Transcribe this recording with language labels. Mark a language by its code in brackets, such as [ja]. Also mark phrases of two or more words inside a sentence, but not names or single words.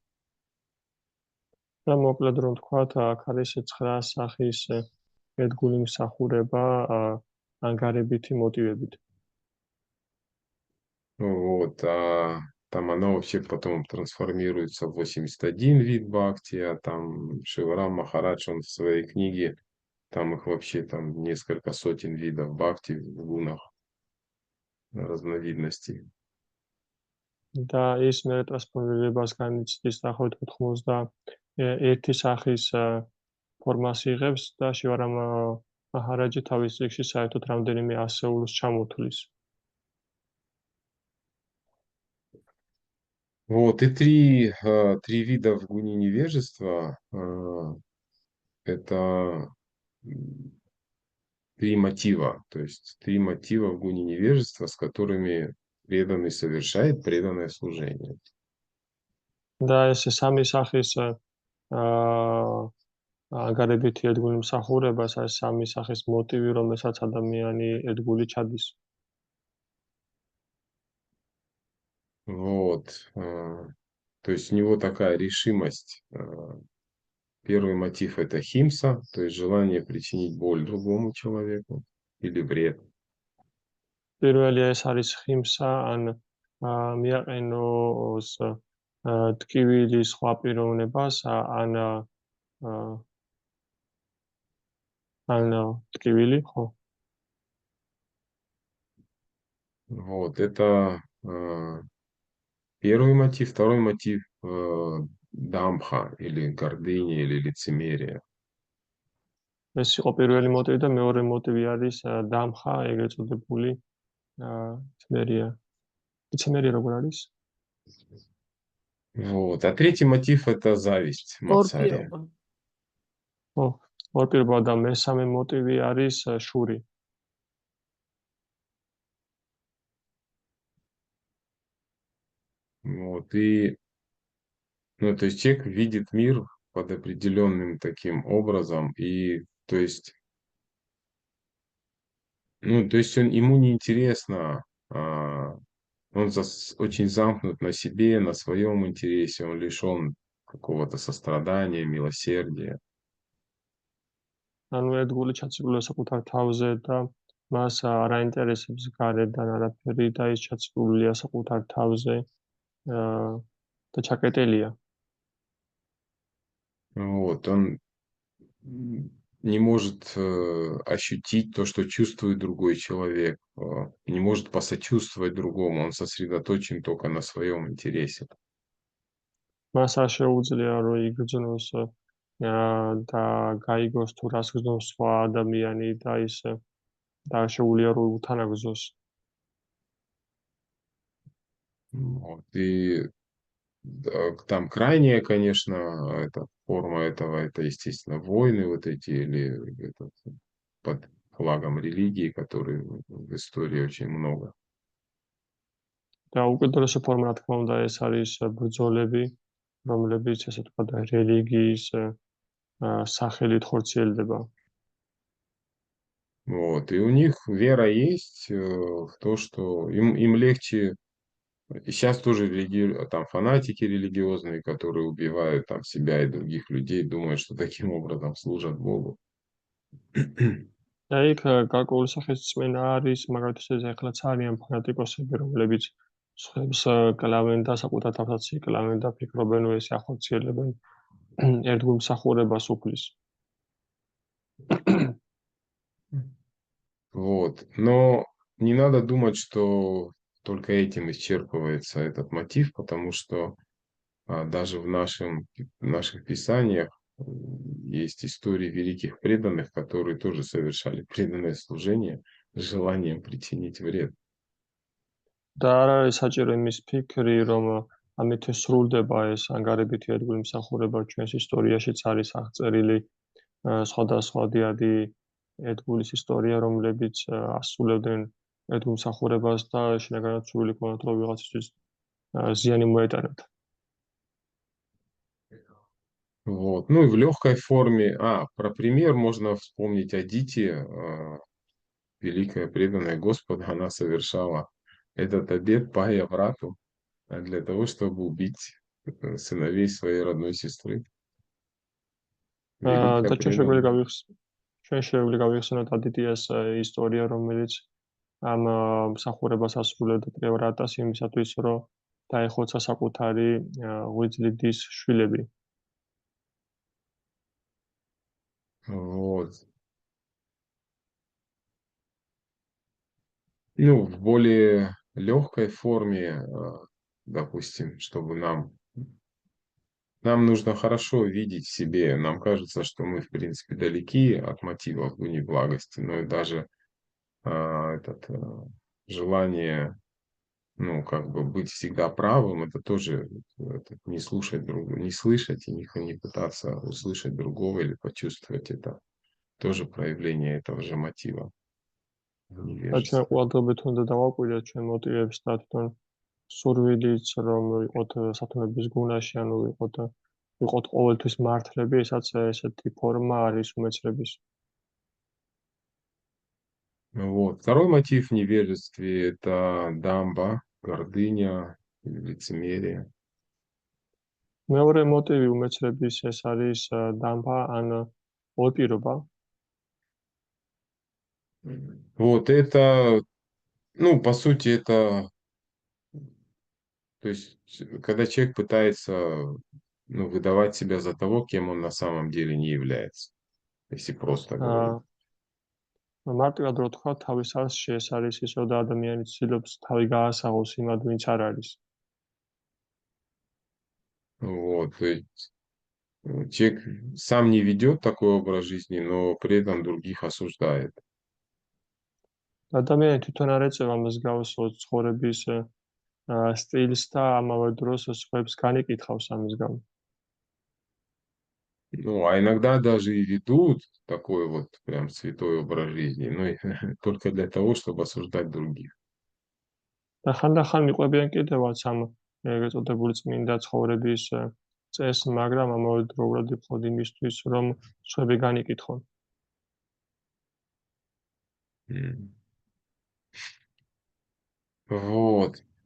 [ka] და მოკლედ რომ თქვათ, აქ არის 9 სახის ერთგული მსახურება ანგარებითი მოტივებით. [ru] Вот, там она вообще потом трансформируется в 81 вид бхакти, а там Шиварам Махарадж, он в своей книге, там их вообще там несколько сотен видов бхакти в гунах, разновидностей. [ka] და ის მე ტრანსფორმირებას განიცდის დაახლოებით 91 სახის ფორმას იღებს და შივარამ მაჰარაჯი თავის წიგნში საერთოდ რამდენიმე ასეულს ჩამოთვლის. [ru] Вот, и три вида в гуне невежества, это 3 мотива, то есть 3 мотива в гуне невежества, с которыми преданный совершает преданное служение. [ka] და ეს სამი სახის ანგარებითი ერთგული მსახურება, ეს სამი სახის მოტივი, რომელსაც ადამიანი ერთგული ჩადის. [ru] Вот, то есть у него такая решимость. Первый мотив – это химса, то есть желание причинить боль другому человеку или вред. [ka] პირველი ეს არის ხიმსა, ან მიაყენოს ტკივილი სხვა პიროვნებას, ან ტკივილი, ხო? [ru] Вот, это первый мотив. Второй мотив дамха, или гордыня, или лицемерие. [ka] ეს იყო პირველი მოტივი და მეორე მოტივი არის დამხა, ეგრეთ წოდებული лицемерие. Лицемерие როგორ არის? [ru] Вот. А третий мотив – это зависть Мацария. [ka] ორპირობა. ხო, ორპირობა და მესამე მოტივი არის შური. [ru] Вот. И, ну, то есть человек видит мир под определенным таким образом, и, то есть, ну, то есть ему неинтересно, он очень замкнут на себе, на своем интересе, он лишен какого-то сострадания, милосердия. [ka] ანუ ერთგული ჩაციკულია საკუთარ თავზე და მას არ აინტერესებს გარედან არაფერი და ის ჩაციკულია საკუთარ თავზე და ჩაკეტილია. [ru] Вот, он не может ощутить то, что чувствует другой человек, не может посочувствовать другому, он сосредоточен только на своем интересе. [ka] მას არ შეუძლია რომ იგრძნოს და გაიგოს თუ რას გრძნობს სხვა ადამიანი და ის და შეუძლია რომ უთანაგზოს. [ru] Вот, и там крайняя, конечно, форма этого, это, естественно, войны вот эти, или под флагом религии, которые в истории очень много. [ka] და უკიდურესი форма, რა თქმა უნდა, ეს არის ბრძოლები, რომლებიც, ესე ვთქვათ, რელიგიის სახელით ხორციელდება. [ru] Вот, и у них вера есть в то, что им легче. И сейчас тоже там фанатики религиозные, которые убивают там себя и других людей, думают, что таким образом служат Богу. [ka] და იქ გარკვეული სახის წმენა არის, მაგალითად, ეხლაც არიან ფანატიკოსები, რომლებიც სხვებს კლავენ და საკუთარ თავსაც იკლავენ და ფიქრობენ, რომ ესე ახორციელებენ ერთგულ მსახურებას უფლის. [ru] Вот, но не надо думать, что только этим исчерпывается этот мотив, потому что даже в наших писаниях есть истории великих преданных, которые тоже совершали преданное служение с желанием причинить вред. [ka] და არ არის საჭირო იმის ფიქრი, რომ ამით სრულდება ეს ანგარებითი ერთგული მსახურება. ჩვენს ისტორიაშიც არის აღწერილი სხვადასხვა დიადი ერთგულის ისტორია, რომლებიც ასრულებდნენ ერთგულ მსახურებას და შინაგანად სრული ჰქონდათ, რომ ვიღაცისთვის ზიანი მოეტანათ. [ru] Вот. Ну и в легкой форме. Про пример можно вспомнить Адити, великая преданная Господа, она совершала этот обет пая брату для того, чтобы убить сыновей своей родной сестры. და ჩვენ შეგვიძლია გავიხსენოთ ადიტიას ისტორია, რომელიც ამ მსახურებას ასრულებდა პრევრატას იმისათვის, რომ დაეხოცა საკუთარი ღვიძლიდის შვილები. Вот. Ну, в более легкой форме, допустим, чтобы нам нужно хорошо видеть в себе. Нам кажется, что мы, в принципе, далеки от мотивов гуни благости, но и даже желание, ну, как бы быть всегда правым, это тоже не слушать другого, не слышать и не пытаться услышать другого или почувствовать это. Тоже проявление этого же мотива. [ka] და ჩვენ ყოველდღიურად უნდა დავაკვირდეთ ჩვენ მოტივებს და თვითონ სურვილიც, რომ ვიყოთ სათნოების გუნაში, ანუ ვიყოთ ყოველთვის მართლები, ესაც ესეთი ფორმა არის უმეცრების. [ru] Вот. Второй мотив в невежестве – это дамба, гордыня, лицемерие. [ka] მეორე მოტივი უმეცრების ეს არის დამბა ან ორპირობა. [ru] Вот это Ну, по сути, это, то есть, когда человек пытается, ну, выдавать себя за того, кем он на самом деле не является, если просто говорить. [ka] მარტივად რო თქვა, თავის არსში ეს არის ის, რომ ადამიანი ცდილობს თავი გაასაღოს იმად, ვინც არ არის. [ru] Вот, то есть человек сам не ведет такой образ жизни, но при этом других осуждает. [ka] ადამიანი თვითონ არ ეწევა მსგავსო ცხოვრების სტილს და ამავე დროს სხვებს განიკითხავს ამის გამო. [ru] Ну, а иногда даже и ведут такой вот прям святой образ жизни, но только для того, чтобы осуждать других. [ka] და ხანდახან მიყვებიან კიდევაც ამ ეგრეთ წოდებული წმინდა ცხოვრების წესს, მაგრამ ამავე დროულად იფხოდ იმისთვის, რომ სხვები განიკითხონ. [ru] М. Вот.